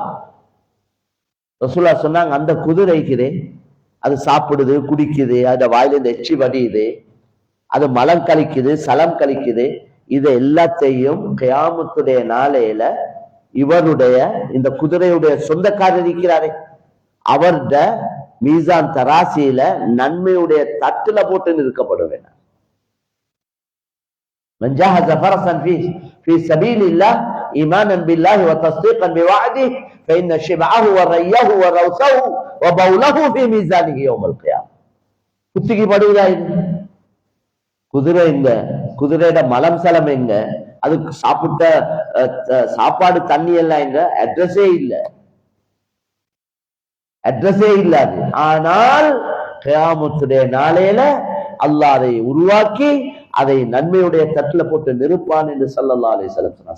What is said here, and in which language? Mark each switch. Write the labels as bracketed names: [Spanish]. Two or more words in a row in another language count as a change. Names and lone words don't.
[Tamil] ரசூலுல்லாஹ் சொன்னாங்க, அந்த குதிரைக்குதே அது சாப்பிடுது, குடிக்குது, அந்த வாயில இந்த எச்சி வடியுது, அது மலம் கழிக்குது, சலம் கழிக்குது, இதை எல்லாத்தையும் கியாமத்துடைய நாளையில இவருடைய இந்த குதிரையுடைய சொந்தக்காரர் இருக்கிறாரே அவர்த மீசான் தராசியில நன்மையுடைய தட்டுல போட்டு நிற்கப்படுவேன். [Arabic] من جهز فرسا في سبيل الله ايمانا بالله وتصديقا بوعده فان شبعه وريه وروثه وبوله في ميزانه يوم القيامه. [Tamil] குத்திக்கு படுவதா இது? குதிரை எங்க? குதிரையோட மலம் சலம் எங்க? அதுக்கு சாப்பிட்ட சாப்பாடு தண்ணி எல்லாம் எங்க? அட்ரஸே இல்ல, அட்ரஸே இல்லாது. ஆனால் கியாமத்துடைய நாளையில அல்லாஹ் அதை உருவாக்கி அதை நன்மையுடைய தட்டுல போட்டு நிறுப்பான் என்று [Arabic] صلى الله عليه وسلم [Tamil] சொன்னார்.